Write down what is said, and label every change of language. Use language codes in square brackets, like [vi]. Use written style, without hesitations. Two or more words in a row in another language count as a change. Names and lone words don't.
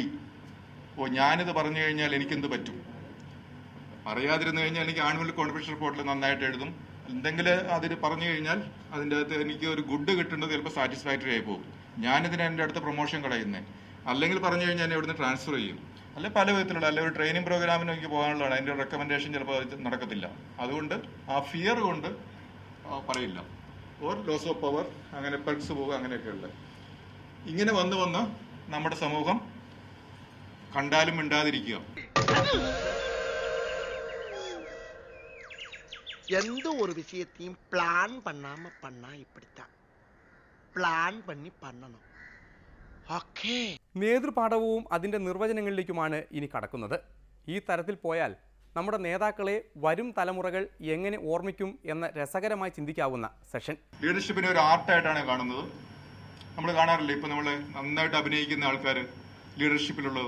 [ml] ഞാനിത് പറഞ്ഞു കഴിഞ്ഞാൽ എനിക്കെന്ത് പറ്റും, അറിയാതിരുന്നു കഴിഞ്ഞാൽ എനിക്ക് [en] annual confidential report [ml] നന്നായിട്ട് എഴുതും, എന്തെങ്കിലും അതിൽ പറഞ്ഞു കഴിഞ്ഞാൽ അതിൻ്റെ അകത്ത് എനിക്ക് ഒരു ഗുഡ് കിട്ടേണ്ടത് ചിലപ്പോൾ സാറ്റിസ്ഫാക്ടറി ആയി പോകും, ഞാനിതിന് എൻ്റെ അടുത്ത പ്രൊമോഷൻ കളയുന്നത്, അല്ലെങ്കിൽ പറഞ്ഞു കഴിഞ്ഞാൽ എന്നെ ഇവിടുന്ന് ട്രാൻസ്ഫർ ചെയ്യും, അല്ലെ പല വിധത്തിലുള്ള, അല്ലെ ഒരു [en] training programme [ml] എനിക്ക് പോകാനുള്ളതാണ്, അതിൻ്റെ റെക്കമെൻഡേഷൻ ചിലപ്പോൾ അത് നടക്കത്തില്ല. അതുകൊണ്ട് ആ ഫിയർ കൊണ്ട് പറയില്ല. [en] or loss of power, [ml] അങ്ങനെ പെർക്സ് പോകുക, അങ്ങനെയൊക്കെയുള്ള ഇങ്ങനെ വന്ന് നമ്മുടെ സമൂഹം കണ്ടാലും മിണ്ടാതിരിക്കുക. [ta] எந்த ஒரு விஷயத்தையும் பிளான் பண்ணாம பண்ணா இப்படித்தான். പ്ലാൻ பண்ணி பண்ணணும். [ml] ഓക്കേ. നേതൃപാഠവും അതിൻ്റെ നിർവചനങ്ങളിലേക്കുമാണ് ഇനി കടക്കുന്നത്. ഈ തരത്തിൽ പോയാൽ നമ്മുടെ നേതാക്കളെ വരും തലമുറകൾ എങ്ങനെ ഓർമ്മിക്കും എന്ന രസകരമായി ചിന്തിക്കാവുന്ന സെഷൻ. ലീഡർഷിപ്പിനെ ഒരു ആർട്ടായിട്ടാണ് കാണുന്നത്. നമ്മൾ കാണാറില്ല, ഇപ്പം നമ്മൾ നന്നായിട്ട് അഭിനയിക്കുന്ന ആൾക്കാർ ലീഡർഷിപ്പിലുള്ളത്.